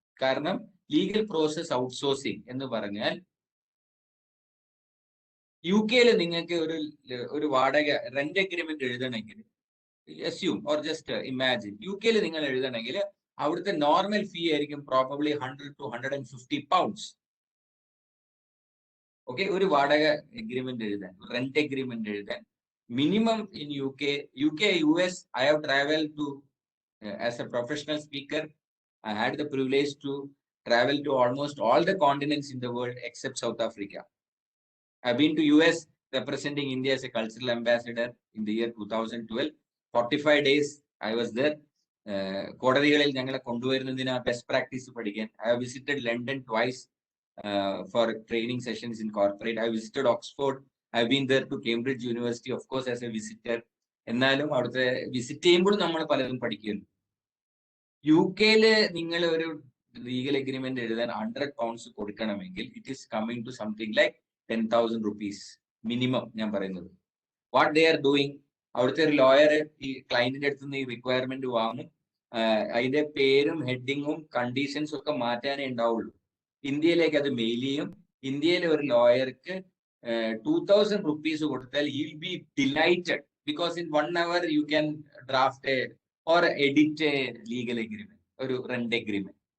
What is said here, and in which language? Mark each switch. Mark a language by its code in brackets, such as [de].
[ml] കാരണം legal process outsourcing എന്ന് പറഞ്ഞാൽ, UK നിങ്ങൾക്ക് ഒരു വാടക റെന്റ് അഗ്രിമെന്റ് എഴുതണമെങ്കിൽ, [en] assume or just imagine, [ml] UK നിങ്ങൾ എഴുതണമെങ്കിൽ അവിടുത്തെ നോർമൽ ഫീ ആയിരിക്കും പ്രോബബ്ലി 100 to 150 pounds. ഓക്കെ, ഒരു വാടക എഗ്രിമെന്റ് എഴുതാൻ, റെന്റ് എഗ്രിമെന്റ് എഴുതാൻ minimum in UK, US, [en] I have traveled to as a professional speaker. I had the privilege to travel to almost all the continents in the world except South Africa. I've been to US representing India as a cultural ambassador in the year 2012. 45 days I was there. [ml] കോടതികളിൽ ഞങ്ങളെ കൊണ്ടുവരുന്നതിന് best practice പഠിക്കാൻ. [en] I have visited London twice. for training sessions in corporate. I visited Oxford. I've been there to Cambridge University, of course, as a visitor. [ml] എന്നാലും അവിടുത്തെ visit ചെയ്യുമ്പോൾ നമ്മൾ പലതും പഠിക്കുന്നു. UK നിങ്ങൾ ഒരു ലീഗൽ എഗ്രിമെന്റ് എഴുതാൻ £100 കൊടുക്കണമെങ്കിൽ [en] it is coming to something like 10,000 rupees [ml] minimum. ഞാൻ പറയുന്നത് [en] what they are doing, [ml] അവിടുത്തെ ഒരു ലോയർ ഈ ക്ലയന്റിന്റെ അടുത്ത് നിന്ന് ഈ റിക്വയർമെന്റ് വാങ്ങും, അതിന്റെ പേരും ഹെഡിങ്ങും കണ്ടീഷൻസും ഒക്കെ മാറ്റാനേ ഉണ്ടാവുള്ളൂ. ഇന്ത്യയിലേക്ക് അത് മെയിൽ ചെയ്യും. ഇന്ത്യയിലെ ഒരു ലോയർക്ക് 2,000 rupees കൊടുത്താൽ [en] he will be delighted because in 1 hour you can draft a or edit a legal agreement, ഒരു rent agreement.